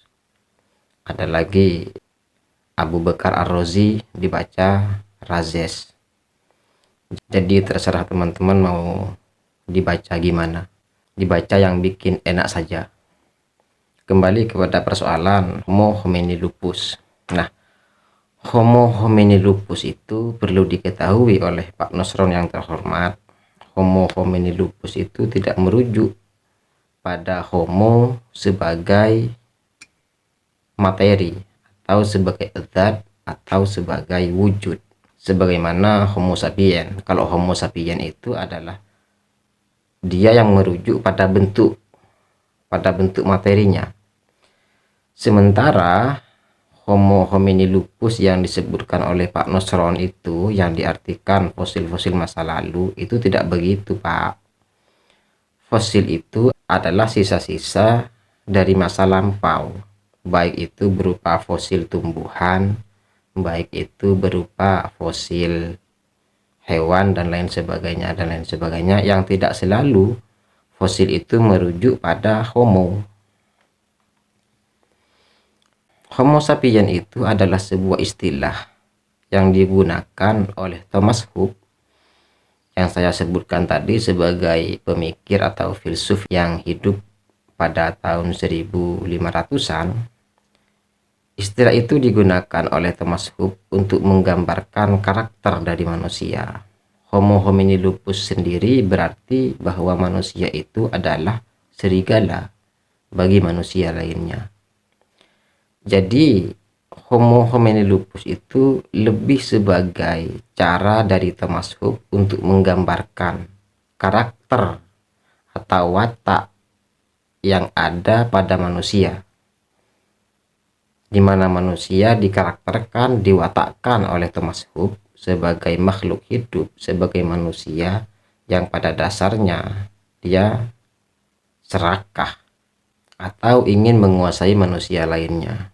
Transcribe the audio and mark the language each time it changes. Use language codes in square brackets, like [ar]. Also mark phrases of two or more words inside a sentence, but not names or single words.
[id] Ada lagi Abu Bakar Ar-Razi dibaca Razes. Jadi terserah teman-teman mau dibaca gimana, dibaca yang bikin enak saja. Kembali kepada persoalan [la] Homo homini lupus. [id] Nah, [la] Homo homini lupus [id] itu perlu diketahui oleh Pak Nusron yang terhormat. [la] Homo homini lupus [id] itu tidak merujuk pada homo sebagai materi atau sebagai zat atau sebagai wujud, sebagaimana [la] Homo sapien. [id] Kalau [la] Homo sapien [id] itu adalah dia yang merujuk pada bentuk materinya. Sementara [la] Homo homini lupus [id] yang disebutkan oleh Pak Nusron itu, yang diartikan fosil-fosil masa lalu, itu tidak begitu, Pak. Fosil itu adalah sisa-sisa dari masa lampau, baik itu berupa fosil tumbuhan, baik itu berupa fosil hewan dan lain sebagainya, yang tidak selalu fosil itu merujuk pada homo. [la] Homo sapien [id] itu adalah sebuah istilah yang digunakan oleh Thomas Hobbes yang saya sebutkan tadi sebagai pemikir atau filsuf yang hidup pada tahun 1500-an. Istilah itu digunakan oleh Thomas Hobbes untuk menggambarkan karakter dari manusia. [la] Homo homini lupus [id] sendiri berarti bahwa manusia itu adalah serigala bagi manusia lainnya. Jadi [la] Homo homini lupus [id] itu lebih sebagai cara dari Thomas Hobbes untuk menggambarkan karakter atau watak yang ada pada manusia, di mana manusia dikarakterkan, diwatakkan oleh Thomas Hobbes sebagai makhluk hidup, sebagai manusia yang pada dasarnya dia serakah atau ingin menguasai manusia lainnya.